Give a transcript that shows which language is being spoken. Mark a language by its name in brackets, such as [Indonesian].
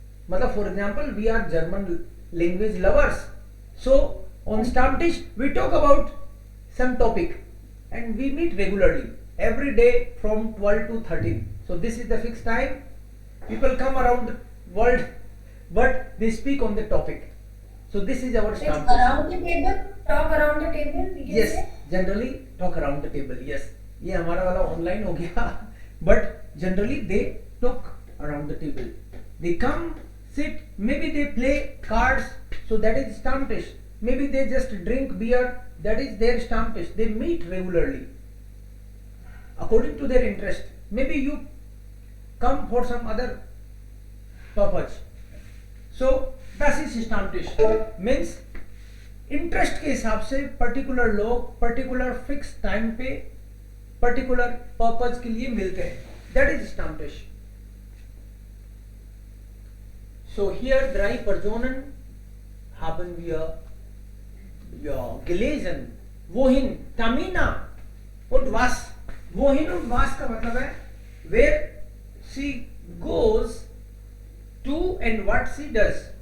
[Hindi] मतलब [English] for example we are German language lovers, so on Stammtisch we talk about some topic and we meet regularly every day from 12 to 13. So this is the fixed time. People come around the world but they speak on the topic. So this is our It's Stammtisch. around the table, talk around the table. We can Yes, say. generally talk around the table. Yes, [Hindi] ये हमारा वाला online हो गया. [English] But generally they talk around the table. They come, sit, maybe they play cards. So that is Stammtisch. Maybe they just drink beer. That is their Stammtisch. They meet regularly according to their interest. Maybe you come for some other purpose. [German] So das ist Stammtisch. [English] Means [Hindi] interest के हिसाब से particular लोग particular fix time पे particular purpose के लिए मिलते हैं. [English] that is [Hindi] Stammtisch. [English] So here [German] drei Personen haben wir gelesen. Wohin? Tamina. Und was? Wohin und was [Hindi] का मतलब है [English] where she goes to and what she does.